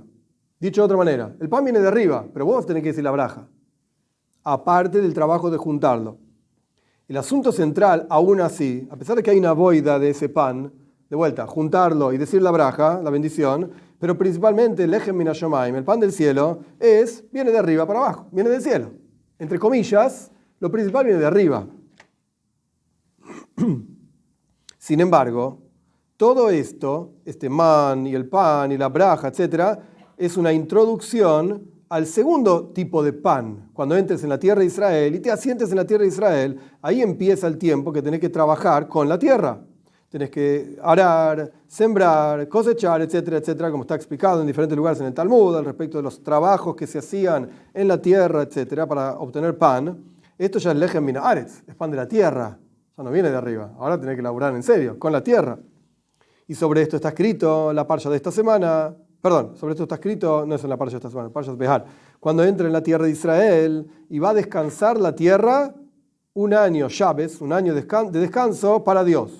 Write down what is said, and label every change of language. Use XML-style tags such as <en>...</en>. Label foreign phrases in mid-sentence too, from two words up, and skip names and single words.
<es>Dicho de otra manera, el pan viene de arriba, pero vos tenés que decir la braja, aparte del trabajo de juntarlo. El asunto central, aún así, a pesar de que hay una avoida de ese pan, de vuelta, juntarlo y decir la braja, la bendición, pero principalmente el</es> <he>לחם מן השמים,</he> <es>el pan del cielo, viene de arriba para abajo, viene del cielo. Entre comillas, lo principal viene de arriba. Sin embargo, todo esto, este man y el pan y la braja, etc., es una introducción al segundo tipo de pan. Cuando entres en la tierra de Israel y te asientes en la tierra de Israel, ahí empieza el tiempo que tenés que trabajar con la tierra. Tenés que arar, sembrar, cosechar, etcétera, etcétera, como está explicado en diferentes lugares en el Talmud, al respecto de los trabajos que se hacían en la tierra, etcétera, para obtener pan. Esto ya es</es> <he>לחם מן הארץ,</he> <es>es pan de la tierra, ya no viene de arriba. Ahora tenés que laburar en serio, con la tierra. Y sobre esto está escrito la parsha de esta semana, sobre esto está escrito, no es en la parsha de esta semana, parsha Behar, cuando entre en la tierra de Israel y va a descansar la tierra un año, Shabes, un año de descanso para Dios.</es>